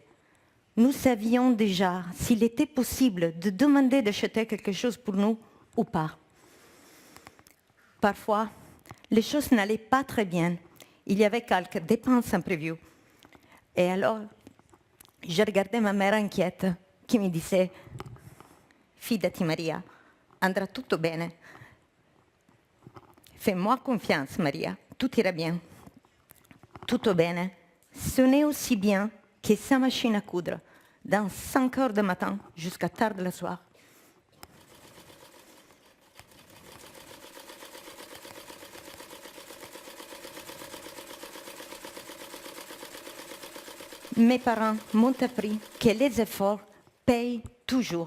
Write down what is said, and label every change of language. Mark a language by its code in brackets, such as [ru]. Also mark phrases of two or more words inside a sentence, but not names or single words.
[fr] Nous savions déjà s'il était possible de demander d'acheter quelque chose pour nous ou pas. Parfois, les choses n'allaient pas très bien. Il y avait quelques dépenses imprévues. Et alors, je regardais ma mère inquiète qui me disait « [it] Fidati Maria, andrà tutto bene. [fr] Fais-moi confiance, Maria, tout ira bien. » [it] Tutto bene [fr] sonnait aussi bien que sa machine à coudre, dans 5 heures du matin jusqu'à tard le soir. Mes parents m'ont appris que les efforts payent toujours.